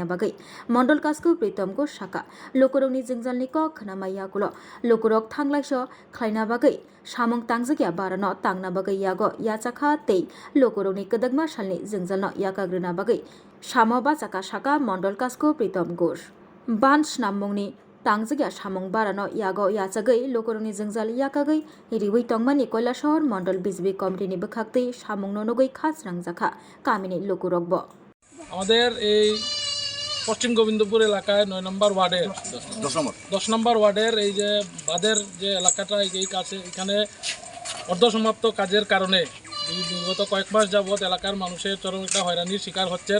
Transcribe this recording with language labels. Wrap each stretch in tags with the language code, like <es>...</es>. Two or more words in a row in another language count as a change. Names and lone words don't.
<trp>Bagai Mondol Kasko Pritom Ghosh Saka Lokorokni Jengjalni Kok Khnamaya Gulo Lokorok Thanglai So Klaina Bagai Samong Tangjagya Barano Tangna Bagai Yago Yachakha Tei Lokorokni Kadagma Shalni Jengjalno Yakagrina Bagai Samo Bachaka Saka Mondol Kasko Pritom Ghosh Ban Snamongni Tangjagya Samong Barano Yago Yachagai Lokoroni Jengjal Yakagai Riwi Tongmani Koilashahar Mondol BJP Committee ni Bakhakte Samong Nonogoi Khas Rangjakha Kamini Lokorokbo</trp> <bn>আমাদের এই পশ্চিম গোবিন্দপুর এলাকায় 9 নম্বর ওয়ার্ডের 10 নম্বর ওয়ার্ডের এই যে বাঁধের যে এলাকাটা এই কাছে এখানে অর্ধসমাপ্ত কাজের কারণে বিগত কয়েক মাস যাবত এলাকার মানুষের চরম একটা হয়রানির শিকার হচ্ছেন।</bn>